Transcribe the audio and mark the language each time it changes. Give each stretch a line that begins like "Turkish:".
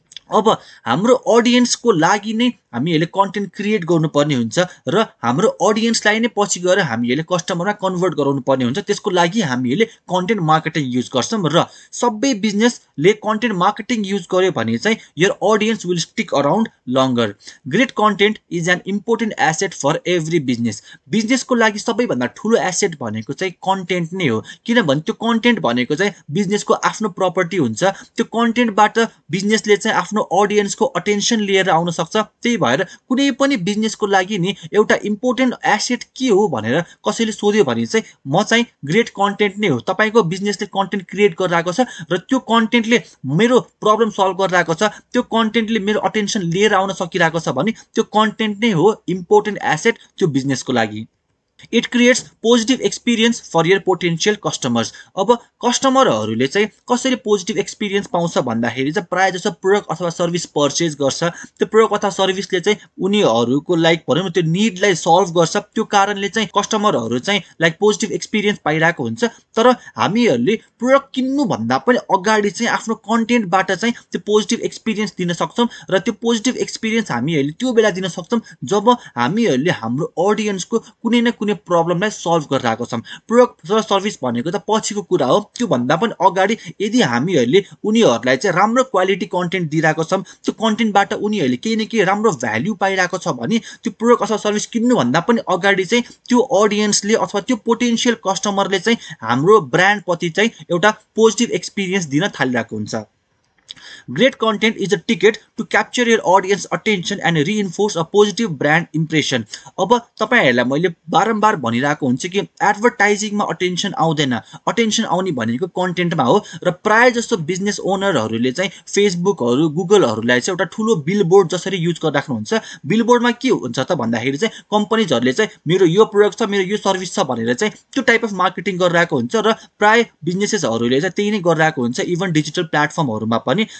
Nepali: अब हाम्रो ऑडियन्सको लागि नै हामीहरुले कन्टेन्ट क्रिएट गर्नुपर्ने हुन्छ र हाम्रो ऑडियन्सलाई नै पछि गएर हामीहरुले कस्टमरमा कन्भर्ट गराउनु पर्ने हुन्छ। त्यसको लागि हामीहरुले कन्टेन्ट मार्केटिङ युज गर्छौं र सबै बिजनेसले कन्टेन्ट मार्केटिङ युज गर्यो भने चाहिँ
English: Your audience will stick around longer. Great content is an important asset for every business.
Nepali: बिजनेसको लागि सबैभन्दा ठूलो एसेट भनेको चाहिँ कन्टेन्ट नै हो, किनभने त्यो कन्टेन्ट भनेको चाहिँ बिजनेसको आफ्नो प्रपर्टी हुन्छ। त्यो कन्टेन्टबाट बिजनेसले चाहिँ आफ्नो ऑडियन्सको अटेन्सन लिएर आउन सक्छ। त्यही भएर कुनै पनि बिजनेसको लागि नि एउटा इम्पोर्टेन्ट एसेट के हो भनेर कसैले सोध्यो भने चाहिँ म चाहिँ ग्रेट कन्टेन्ट नै हो। तपाईको बिजनेसले कन्टेन्ट क्रिएट गरिरहेको छ र त्यो कन्टेन्टले मेरो प्रब्लम सल्भ गरिरहेको छ, त्यो कन्टेन्टले मेरो अटेन्सन लिएर आउन सकिरहेको छ भने त्यो कन्टेन्ट नै हो इम्पोर्टेन्ट एसेट त्यो बिजनेसको लागि।
English: It creates positive experience for your potential customers.
Nepali: अब कस्टमरहरूले चाहिँ कसरी पोजिटिभ एक्सपिरियन्स पाउँछ भन्दाखेरि चाहिँ प्राय जसो प्रोडक्ट अथवा सर्भिस पर्चेज गर्छ, त्यो प्रोडक्ट अथवा सर्भिसले चाहिँ उनीहरूको लाइक भनौँ न त्यो निडलाई सल्भ गर्छ। त्यो कारणले चाहिँ कस्टमरहरू चाहिँ लाइक पोजिटिभ एक्सपिरियन्स पाइरहेको हुन्छ। तर हामीहरूले प्रोडक्ट किन्नु भन्दा पनि अगाडि चाहिँ आफ्नो कन्टेन्टबाट चाहिँ त्यो पोजिटिभ एक्सपिरियन्स दिन सक्छौं र त्यो पोजिटिभ एक्सपिरियन्स हामीहरूले त्यो बेला दिन सक्छौं जब हामीहरूले हाम्रो ऑडियन्सको कुनै न कुनै प्रब्लमलाई सल्भ गरिरहेको छौं। प्रोडक्ट र सर्भिस भनेको त पछिको कुरा हो, त्यो भन्दा पनि अगाडि यदि हामीहरूले उनीहरूलाई चाहिँ राम्रो क्वालिटी कन्टेन्ट दिइरहेको छौं, त्यो कन्टेन्टबाट उनीहरूले केही न केही राम्रो भ्याल्यु पाइरहेको छ भने त्यो प्रोडक्ट अथवा सर्भिस किन्नु भन्दा पनि अगाडि चाहिँ त्यो ऑडियन्सले अथवा त्यो पोटेन्शियल कस्टमरले चाहिँ हाम्रो ब्रान्ड प्रति चाहिँ एउटा पोजिटिभ एक्सपिरियन्स दिन थालिरहेको हुन्छ।
English: Great content is a ticket to capture your audience attention and reinforce a positive brand impression.
Nepali: अब तपाईहरुलाई मैले बारम्बार भनिरहेको हुन्छ कि एडभर्टाइजिङमा अटेन्सन आउँदैन, अटेन्सन आउने भनेको कन्टेन्टमा हो। र प्राय जस्तो बिजनेस ओनरहरूले चाहिँ फेसबुकहरु गुगलहरुलाई चाहिँ एउटा ठूलो बिलबोर्ड जसरी युज गरिराख्नुहुन्छ। बिलबोर्डमा के हुन्छ त भन्दाखेरि चाहिँ कम्पनीजहरुले चाहिँ मेरो यो प्रोडक्ट छ, मेरो यो सर्भिस छ भनेर चाहिँ त्यो टाइप अफ मार्केटिङ गरिरहेको हुन्छ र प्राय बिजनेसेसहरुले चाहिँ त्यही नै गरिरहेको हुन्छ, इभन डिजिटल प्लेटफर्महरुमा पनि।